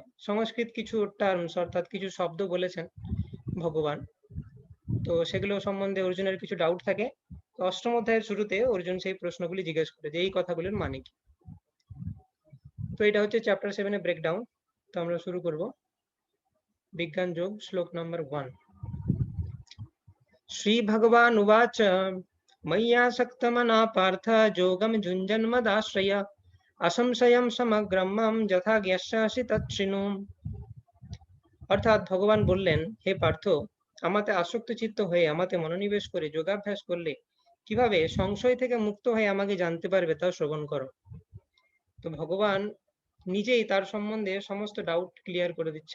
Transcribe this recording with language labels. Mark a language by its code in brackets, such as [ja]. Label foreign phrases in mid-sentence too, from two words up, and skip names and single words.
[bn] সংস্কৃত কিছু টার্মস অর্থাৎ কিছু শব্দ বলেছেন ভগবান, তো সেগুলো সম্বন্ধে অর্জুনের কিছু ডাউট থাকে। তো অষ্টম অধ্যায়ের শুরুতে অর্জুন সেই প্রশ্নগুলি জিজ্ঞেস করে যে এই কথাগুলোর মানে কি। তো এটা হচ্ছে চ্যাপ্টার 7 এর ব্রেকডাউন। তো আমরা শুরু করব বিজ্ঞান যোগ শ্লোক নাম্বার 1। [sa] श्री भगवान उवाच मय्यासक्तमना पार्थ जोगम जुञ्जन्मदाश्रय असंशयं समग्रं मां यथा ज्ञास्यसि तच्छृणु। [bn] অর্থাৎ ভগবান বললেন, হে পার্থ, আমাতে আসক্ত চিত্ত হয়ে আমাতে মনোনিবেশ করে যোগাভ্যাস করলে কিভাবে সংশয় থেকে মুক্ত হয়ে আমাকে জানতে পারবে তা শ্রবণ করো। তো ভগবান নিজেই তার সম্বন্ধে সমস্ত [en] doubt clear [bn] করে দিচ্ছেন।